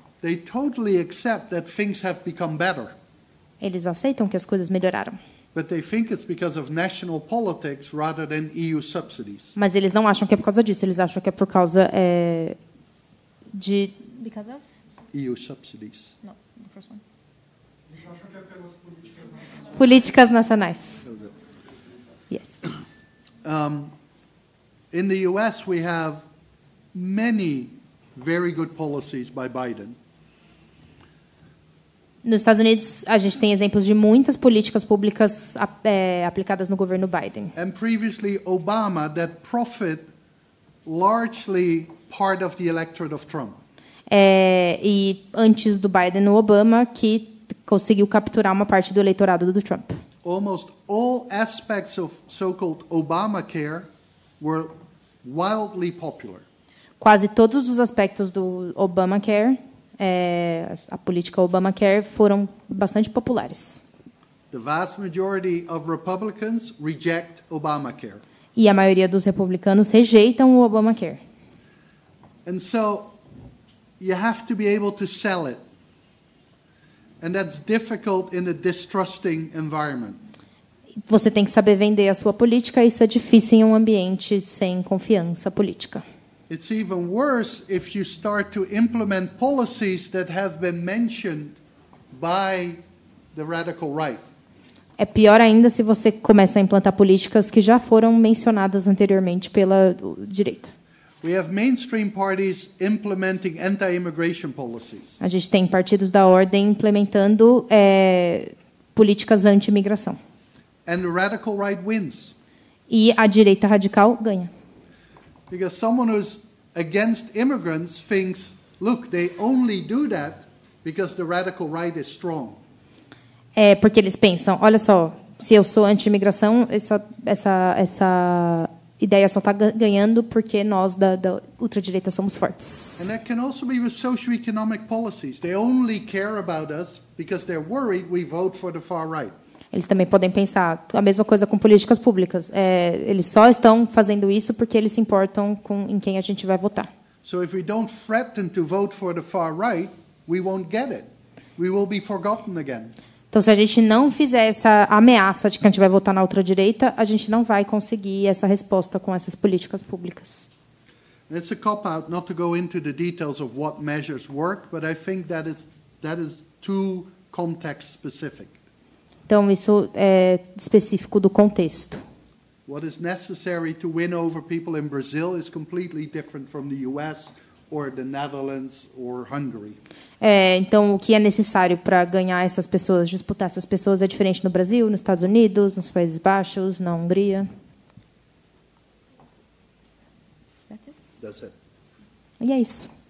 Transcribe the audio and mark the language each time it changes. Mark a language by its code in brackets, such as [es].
[en] They totally accept that things have become better. [pt] Eles aceitam que as coisas melhoraram. [en] But they think it's because of national politics rather than EU subsidies. [pt] Mas eles não acham que é por causa disso, eles acham que é por causa de [en] because of EU subsidies. No, the first one. [pt] Eles acham que é pelas políticas nacionais. [en] Yes. In the US, we have many very good policies by Biden. [pt] Nos Estados Unidos, a gente tem exemplos de muitas políticas públicas aplicadas no governo Biden. [en] And previously Obama that profit largely part of the electorate of Trump. [pt] E antes do Biden, o Obama que conseguiu capturar uma parte do eleitorado do Trump. [en] Almost all aspects of so-called Obamacare were wildly popular. [pt] Quase todos os aspectos do Obamacare, a política Obamacare, foram bastante populares. [en] The vast majority of Republicans reject Obamacare. [pt] E a maioria dos republicanos rejeitam o Obamacare. [en] And so you have to be able to sell it. And that's difficult in a distrusting environment. [pt] Você tem que saber vender a sua política, e isso é difícil em um ambiente sem confiança política. [en] It's even worse if you start to implement policies that have been mentioned by the radical right. [pt] É pior ainda se você começa a implantar políticas que já foram mencionadas anteriormente pela direita. [en] We have mainstream parties implementing anti-immigration policies. [pt] A gente tem partidos da ordem implementando políticas anti-imigração. [en] And the radical right wins. [pt] E a direita radical ganha. [en] Because someone who's against immigrants thinks, look, they only do that because the radical right is strong. [pt] Porque eles pensam, olha só, se eu sou anti-imigração, essa ideia só está ganhando porque nós da ultradireita somos fortes. [en] And that can also be with socio-economic policies. They only care about us because they're worried we vote for the far right. [pt] Eles também podem pensar a mesma coisa com políticas públicas. Eles só estão fazendo isso porque eles se importam em quem a gente vai votar. [en] So if we don't threaten to vote for the far right, we won't get it. We will be forgotten again. [pt] Então, se a gente não fizer essa ameaça de que a gente vai votar na ultradireita, a gente não vai conseguir essa resposta com essas políticas públicas. [en] It's a cop-out not to go into the details of what measures work, but I think that is too context specific. [pt] Então, isso é específico do contexto. [en] What is necessary to win over people in Brazil is completely different from the US or the Netherlands or Hungary. [pt] Então, o que é necessário para ganhar essas pessoas, disputar essas pessoas, é diferente no Brasil, nos Estados Unidos, nos Países Baixos, na Hungria. [en] That's it. [pt] E é isso.